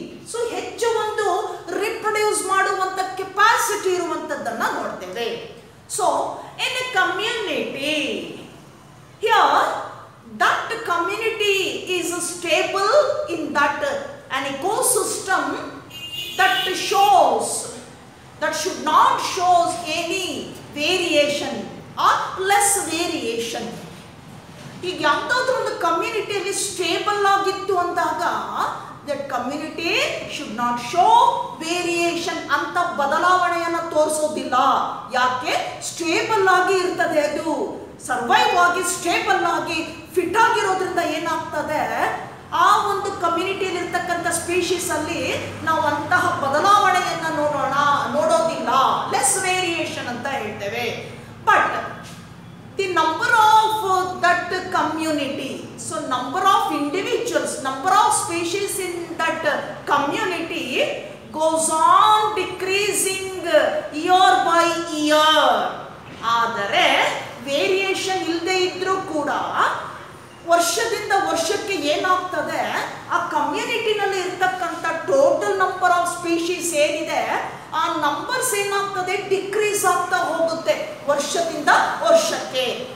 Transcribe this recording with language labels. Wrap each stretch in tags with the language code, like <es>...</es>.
<kn>So ಹೆಚ್ಚು ಒಂದು reproduce ಮಾಡುವಂತ ಕೆಪಾಸಿಟಿ ಇರುವಂತದ್ದನ್ನ ನೋಡ್ತೇವೆ.</kn> <en>So in a community, here that community is stable in that an ecosystem that shows, that should not shows any variation or less variation.</en> <kn>ಈಗ ಯಾವುದಾದ್ರೂ ಒಂದು ಕಮ್ಯುನಿಟಿಯಲ್ಲಿ stable ಆಗಿತ್ತು ಅಂದಾಗ</kn> <en>that community should not show variation</en> <kn>ಅಂತ ಬದಲಾವಣೆಯನ್ನು ತೋರಿಸೋದಿಲ್ಲ. ಯಾಕೆ? Stable ಆಗಿ ಇರ್ತದೆ, ಅದು ಸರ್ವೈವ್ ಆಗಿ ಸ್ಟೇಬಲ್ ಆಗಿ ಫಿಟ್ ಆಗಿರೋದ್ರಿಂದ ಏನಾಗ್ತದೆ, ಆ ಒಂದು ಕಮ್ಯುನಿಟಿಯಲ್ಲಿ ಇರ್ತಕ್ಕಂಥ ಸ್ಪೀಶೀಸ್ ಅಲ್ಲಿ ನಾವು ಅಂತಹ ಬದಲಾವಣೆಯನ್ನು ನೋಡೋದಿಲ್ಲ, ಲೆಸ್ ವೇರಿಯೇಷನ್ ಅಂತ ಹೇಳ್ತೇವೆ.</kn> <en>But the number of that community, so number of individuals, number of species in that community goes on decreasing year by year.</en> <kn>ಆದರೆ ವೇರಿಯೇಷನ್ ಇಲ್ಲದೆ ಇದ್ರೂ ಕೂಡ ವರ್ಷದಿಂದ ವರ್ಷಕ್ಕೆ ಏನಾಗ್ತದೆ, ಆ ಕಮ್ಯುನಿಟಿನಲ್ಲಿ ಇರ್ತಕ್ಕಂಥ</kn> <en>total number of species</en> <kn>ಏನಿದೆ ಆ ನಂಬರ್ಸ್ ಏನಾಗ್ತದೆ, ಡಿಕ್ರೀಸ್ ಆಗ್ತಾ ಹೋಗುತ್ತೆ ವರ್ಷದಿಂದ ವರ್ಷಕ್ಕೆ.</kn>